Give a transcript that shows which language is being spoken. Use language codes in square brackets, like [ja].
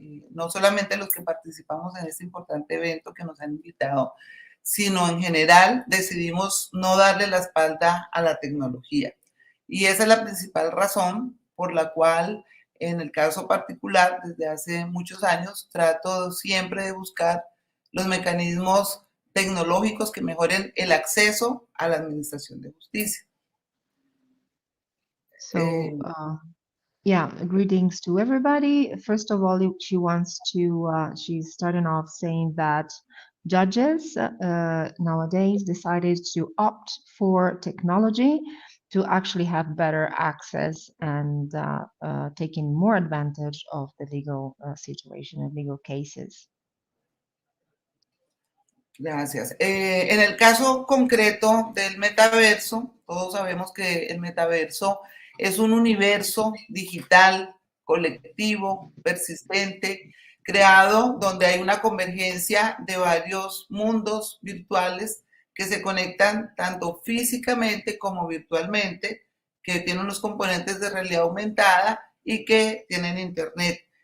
[es] no solamente los que participamos en este importante evento que nos han invitado, sino en general decidimos no darle la espalda a la tecnología. Y esa es la principal razón por la cual, en el caso particular, desde hace muchos años, trato siempre de buscar los mecanismos tecnológicos que mejoren el acceso a la administración de justicia. [en] So, yeah, greetings to everybody. First of all, she wants to, she's starting off saying that judges nowadays decided to opt for technology to actually have better access and taking more advantage of the legal situation and legal cases. [es] Gracias. En el caso concreto del metaverso, todos sabemos que el metaverso es un universo digital, colectivo, persistente, creado donde hay una convergencia de varios mundos virtuales que se conectan tanto físicamente como virtualmente, que tienen unos componentes de realidad aumentada y que tienen internet.